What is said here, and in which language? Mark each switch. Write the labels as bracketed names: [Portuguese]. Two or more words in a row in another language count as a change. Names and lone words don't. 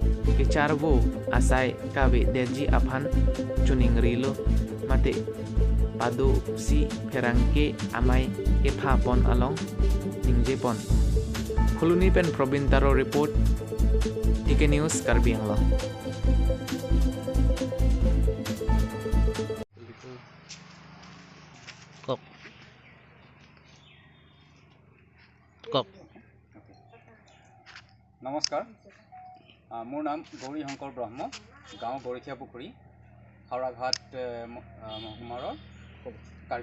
[Karbi] kicharbo asai kabe derji aphan chuning rilo mate ado si perangke amai epa pon along ningje pon. Khuluni pen Probintaro report TK News Karbi Anglong. [Assamese] নমস্কাৰ মোৰ নাম গৌৰী শংকৰ ব্ৰহ্ম গাঁও গৰখীয়া পুখুৰী হাওৰাঘাট মহকুমাৰ কাৰ্বি